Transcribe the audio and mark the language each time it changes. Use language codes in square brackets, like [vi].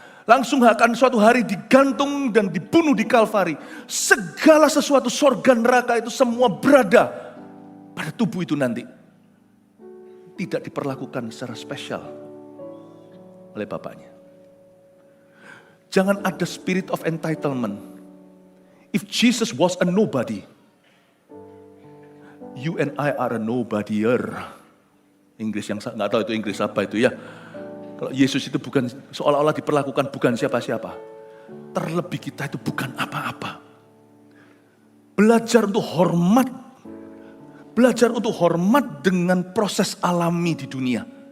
[id] Langsung akan suatu hari digantung dan dibunuh di Kalvari. Segala sesuatu sorga neraka itu semua berada pada tubuh itu nanti. Tidak diperlakukan secara spesial oleh Bapaknya. Jangan ada spirit of entitlement. [en] If Jesus was a nobody, you and I are a nobodyer. [id] Inggris yang nggak tahu itu Inggris apa itu ya. Kalau Yesus itu bukan seolah-olah diperlakukan bukan siapa-siapa. Terlebih kita itu bukan apa-apa. Belajar untuk hormat. Belajar untuk hormat dengan proses alami di dunia.